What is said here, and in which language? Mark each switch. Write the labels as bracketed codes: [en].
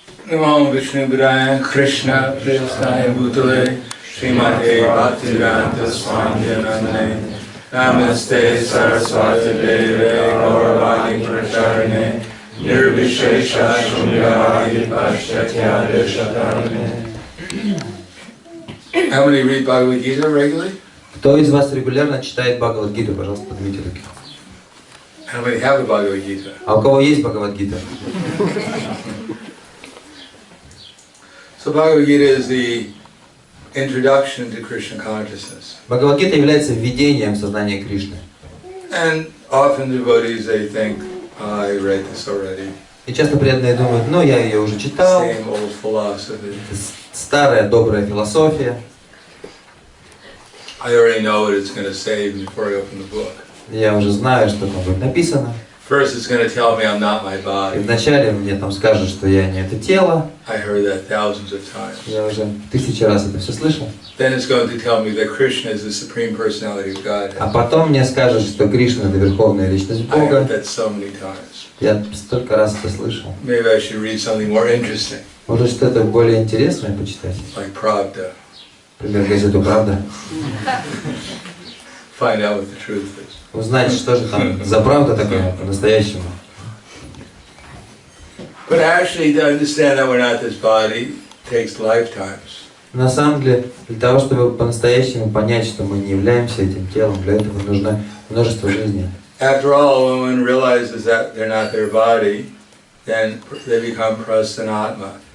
[sa] Намам Вишнуджаной Кришна Пресная Бутале Шримати Бхактиведантой Свами Намасте Сарасвати Деве Гауравани Прачарне Nirvishesha Shunyādi Pashyatya Deshatarne. [en] How many read Bhagavad Gita regularly? [ru] Кто из вас регулярно читает Бхагавад-гиту? Пожалуйста, поднимите руки. [en] How many have the Bhagavad Gita? [ru] А у кого есть Бхагавад-гита? [en] So Bhagavad Gita is the introduction to Krishna consciousness. [ru] Бхагавад-гита является введением в сознание Кришны. [en] And often devotees they think, I read this already. [ru] И часто преданные думают, ну я ее уже читал. [en] Same old philosophy. [ru] Старая добрая философия. [en] I already know what it's going to say before I open the book. [ru] Я уже знаю, что там будет написано. [en] First it's going to tell me I'm not my [ru] И [en] body. [ru] вначале мне там скажут, что я не это тело. [en] I heard that thousands of times. [ru] Я уже 1000 раз это все слышал. [en] Then it's going to tell me that Krishna is the supreme personality of God. [ru] А потом мне скажут, что Кришна это верховная личность [en] I heard [ru] Бога. [en] that so many times. [ru] Я столько раз это слышал. [en] Maybe I should read something more interesting, [ru] Может что-то более интересное почитать? [en] like Pravda. [ru] Например, газету «Правда». [en] Find out what the truth is. [ru] Узнать, что же там за правда такое по-настоящему. [en] But actually, to understand that we're not this body takes lifetimes. [ru] На самом деле, для того, чтобы по-настоящему понять, что мы не являемся этим телом, для этого нужно множество жизней. [en] After all, when one realizes that they're not their body, then they become prasanatma.